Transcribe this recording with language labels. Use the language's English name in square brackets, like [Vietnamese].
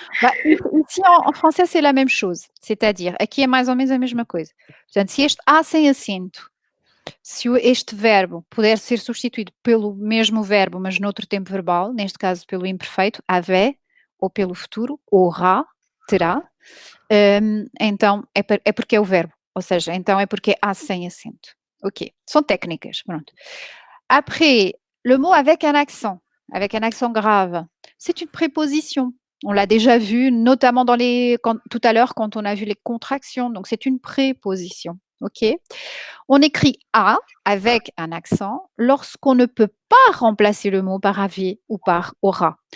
[French] Bah, ici, en français, c'est la même chose. C'est-à-dire, [Portuguese] aqui é mais ou menos a mesma coisa. Portanto, se este A sem acento, se este verbo puder ser substituído pelo mesmo verbo, mas noutro tempo verbal, neste caso pelo imperfeito, avait, ou pelo futuro, aura, terá, então é porque é o verbo. Ou seja, então é porque é A sem acento. Ok. São técnicas, pronto. [French] Après, le mot avec un accent grave, c'est une préposition. On l'a déjà vu, notamment tout à l'heure quand on a vu les contractions. Donc, c'est une préposition. OK? On écrit A avec un accent lorsqu'on ne peut pas remplacer le mot par avait ou par aura.